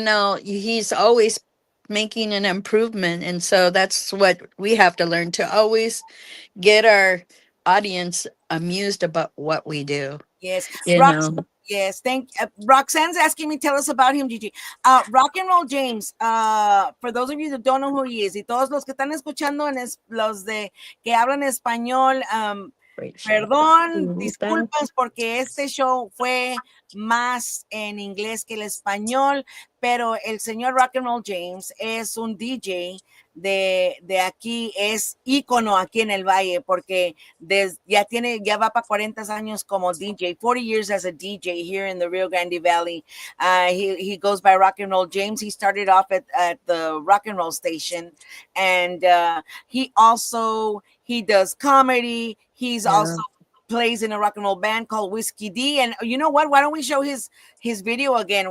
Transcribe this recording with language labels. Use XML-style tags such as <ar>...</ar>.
<en>that, he's always making an improvement. And so that's what we have to learn, to always get our audience amused about what we do, Yes, you know. Yes, thank Roxanne's asking me tell us about him, Gigi. Rock and Roll James. For those of you that don't know who he is,</en> <es>y todos los que están escuchando los de que hablan español,</es> <en>Great show.</en> <es>perdón, disculpas porque este show fue más en inglés que el español, pero el señor Rock and Roll James es un DJ de aquí, es ícono aquí en el Valle porque ya va para 40 años como DJ,</es> <en>40 years as a DJ here in the Rio Grande Valley. He goes by Rock and Roll James. He started off at the Rock and Roll station, and he does comedy. He's Yeah. also plays in a rock and roll band called Whiskey D. And you know what? Why don't we show his video again?</en>